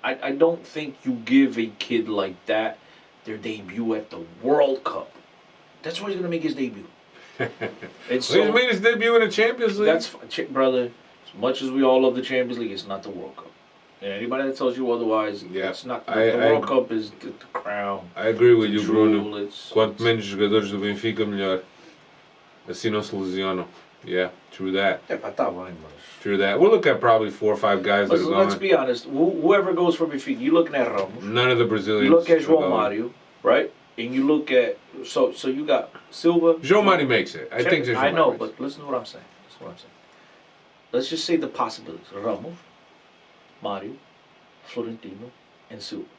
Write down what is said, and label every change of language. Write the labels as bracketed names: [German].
[English] I don't think you give a kid like that their debut at the World Cup. That's where he's going to make his debut. He's made his debut in the Champions League. That's, brother, as much as we all love the Champions League, it's not the World Cup. And anybody that tells you otherwise, it's not. The World Cup is the crown. I agree with you, jewel, Bruno. [Portuguese] Quanto menos jogadores do Benfica, melhor. Assim não se lesionam. [English] Yeah, true that. True that. We'll look at probably 4 or 5 guys that are going. Let's be honest. Whoever goes for Benfica, you're looking at Ramos. None of the Brazilians. You look at João Mario, right? and you look at so you got Silva. Joe Mari makes it. I think I know, but listen to what I'm saying. Let's just say the possibilities: Ramos, Mario, Florentino, and Silva.